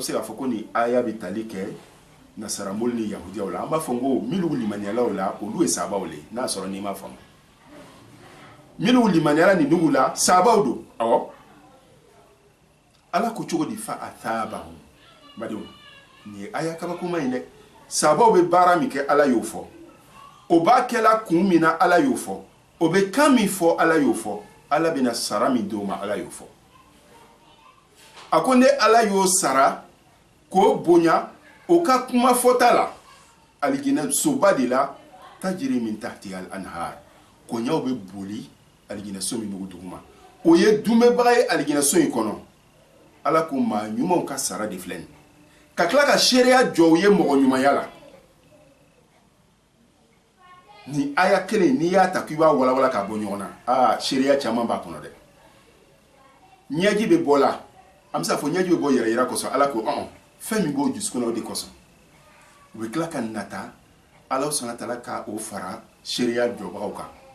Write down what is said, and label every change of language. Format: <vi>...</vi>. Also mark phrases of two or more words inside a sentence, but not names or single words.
<bm>se k'a fɔ ko nin aya bɛ tali kɛ nasaramoli ni yahudiyaw la an b'a fɔ ko minnu limaniyalaw la olu ye sabaw le n'a sɔrɔ n'i ma faamu minnu limaniyala nin nugu la sabaw don awɔ ala ko cogo di</bm> <ar>فأثابهم</ar> <bm>badenw nin ye aya kabakoma ye dɛ sabaw bɛ baara min kɛ ala y'o fɔ o b'a kɛla kun min na ala y'o fɔ o bɛ kan min fɔ ala y'o fɔ ala bɛna sara min d'o ma ala y'o fɔ a ko ne ala y'o sara k'o bonya o ka kuma fɔta la alijinɛ soba de la</bm> <ar>تجري من تحتها الأنهار</ar> <bm>koɲaw bɛ boli alijinɛ so min bɛ duguma o ye dunbɛbaga ye alijinɛ so in kɔnɔ ala ko maa ɲumanw ka sara de filɛ nin ka tila ka seereya jɔ u ye mɔgɔ ɲumanya la ni aya kelen n'i y'a ta k'i b'a walawala k'a bɔ ɲɔgɔn na seereya caman b'a kɔnɔ dɛ ɲɛji bɛ bɔ la an bɛ se k'a fɔ ɲɛji bɛ bɔ yɛrɛ yira kosɔn ala ko fɛn min b'o dusukun na o de kosɔn u bɛ tila ka nata ala sɔnna taala ka o fara seereya jɔbagaw kan</bm>